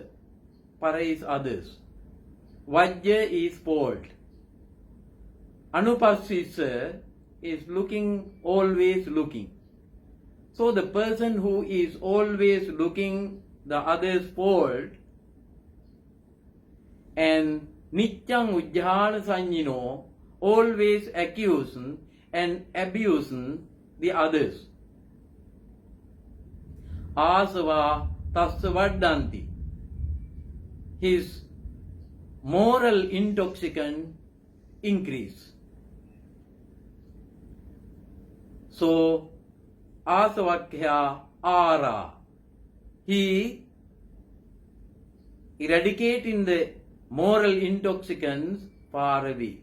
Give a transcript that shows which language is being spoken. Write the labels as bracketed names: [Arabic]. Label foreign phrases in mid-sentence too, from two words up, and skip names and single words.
[English] Para is others. Vajja is fault. Anupassissa is looking, always looking. So the person who is always looking the other's fault and [Pali] nityang ujjhana sanyino, [English] always accusing and abusing the others. [Pali] Asava tassa vaddhanti. [English] His moral intoxicant increase. [Pali] So, asavakkya ara. [English] He eradicating the moral intoxicants far away.